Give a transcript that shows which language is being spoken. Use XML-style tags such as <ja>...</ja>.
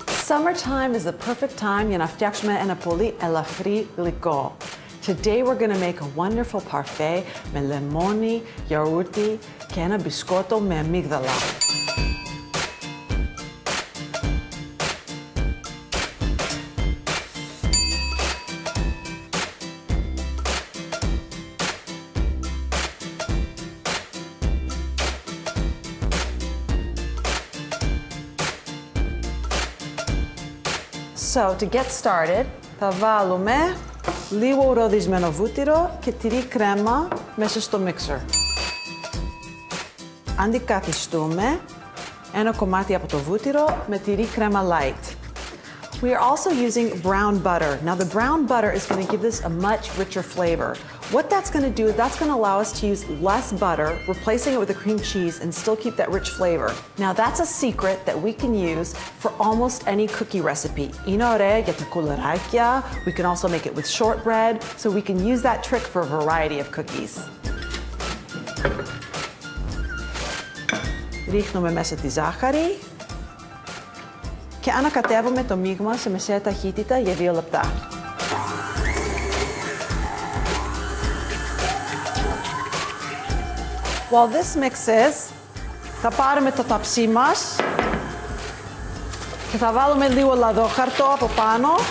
<en>Summertime is the perfect time</en> <el>για να φτιάξουμε ένα πολύ ελαφρύ γλυκό.</el> <en>Today we're going to make a wonderful parfait</en> <el>με λεμόνι, γιαούρτι και ένα μπισκότο με αμύγδαλα.</el> <en>So, to get started,</en> <el>θα βάλουμε λίγο ροδισμένο βούτυρο και τυρί κρέμα μέσα στο mixer. Αντικαθιστούμε ένα κομμάτι από το βούτυρο με τυρί κρέμα light.</el> <en>We are also using brown butter. Now the brown butter is going to give this a much richer flavor. What that's going to do is that's going to allow us to use less butter, replacing it with the cream cheese and still keep that rich flavor. Now that's a secret that we can use for almost any cookie recipe.</en> <el>Είναι ωραία για τα κουλεράκια.</el> <en>We can also make it with shortbread, so we can use that trick for a variety of cookies.</en> <el>Ρίχνουμε μέσα τη ζάχαρη και ανακατεύουμε το μείγμα σε μεσαία ταχύτητα για 2 λεπτά.</el> <en>While this mixes,</en> <el>θα πάρουμε το ταψί μας και θα βάλουμε λίγο λαδόχαρτο από πάνω.</el>